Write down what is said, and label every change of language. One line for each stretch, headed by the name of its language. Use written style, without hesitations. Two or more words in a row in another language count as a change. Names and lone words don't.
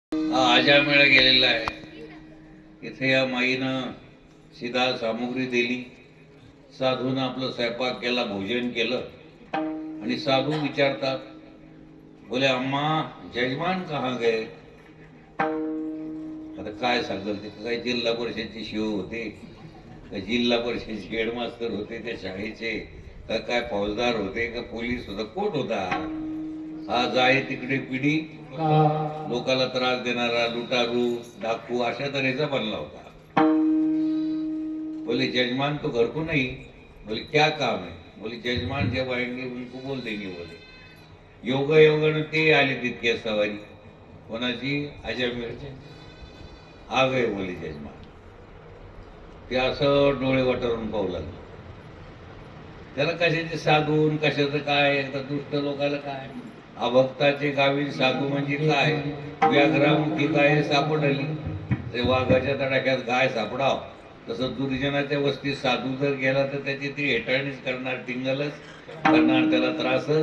Marathi: हा अजामेळा गेलेला आहे. इथे या माईनं सीधा सामुग्री दिली, साधून आपलं स्वयंपाक केला, भोजन केलं आणि साधू विचारतात,
Hindi: बोले अम्मा जजमान कहाँ गए?
Marathi: आता काय सांगल ते, काय जिल्हा परिषदचे शिव होते, का जिल्हा परिषदचे हेडमास्तर होते त्या शाळेचे, का काय फौजदार होते, का पोलीस होता, कोण होता? हा जाय तिकडे पिढी लोकाला त्रास देणारा लुटारू डाकू अशा तऱ्हेचा बनला होता.
Hindi: बोले जजमान तो घर को नहीं. बोले क्या काम है? बोले जजमान जब आएंगे उनको बोल देंगे.
Marathi: बोले योग योगानं ते आले तितक्या सवारी, कोणाची? अजामेळचे.
Hindi: आ गए बोले जजमान.
Marathi: ते असं डोळे वाटारून पाहू लागले. त्याला कशाचे साधून कशाचं काय, एकदा दुष्ट लोकाला काय, अभक्ताचे गावी साधू म्हणजे काय? व्याघ्रामुखी गाय सापडली, ते वाघाच्या तडाख्यात गाय सापडाव, तसं दुर्जनाच्या वस्तीत साधू जर गेला तर त्याची ती हेटाळणीच करणार, टिंगलच करणार, त्याला त्रासच.